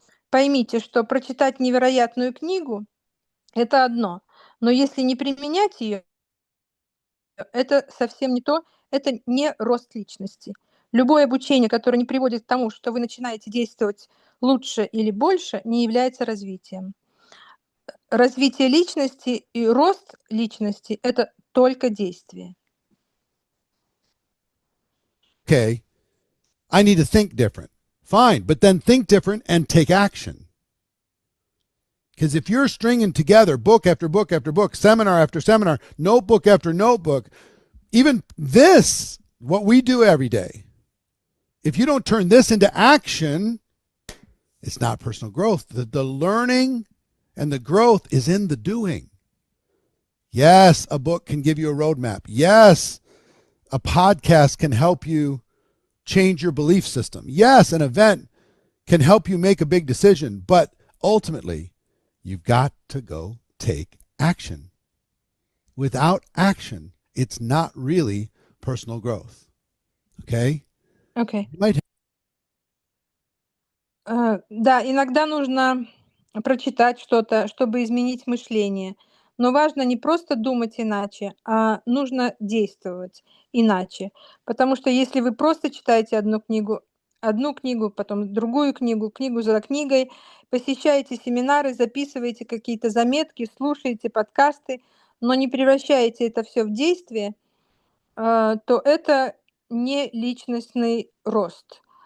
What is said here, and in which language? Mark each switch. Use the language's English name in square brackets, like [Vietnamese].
[Russian] Поймите, что прочитать невероятную книгу – это одно, но если не применять ее, это совсем не то, это не рост личности. Любое обучение, которое не приводит к тому, что вы начинаете действовать лучше или больше, не является развитием. Развитие личности и рост личности – это только действие. [English] Okay, I need to think different. Fine, but then think different and take action. Because if you're stringing together book after book after book, seminar after seminar, notebook after notebook, even this, what we do every day, if you don't turn this into action, it's not personal growth. The learning and the growth is in the doing. Yes, a book can give you a roadmap. Yes, a podcast can help you change your belief system. Yes, an event can help you make a big decision, but ultimately, you've got to go take action. Without action, it's not really personal growth. Okay? [Russian] Окей. [English] You might [Russian] Да, иногда нужно прочитать что-то, чтобы изменить мышление. Но важно не просто думать иначе, а нужно действовать иначе. Потому что если вы просто читаете одну книгу, потом другую книгу, книгу за книгой, посещаете семинары, записываете какие-то заметки, слушаете подкасты, но не превращаете это все в действие, то это не личностный рост.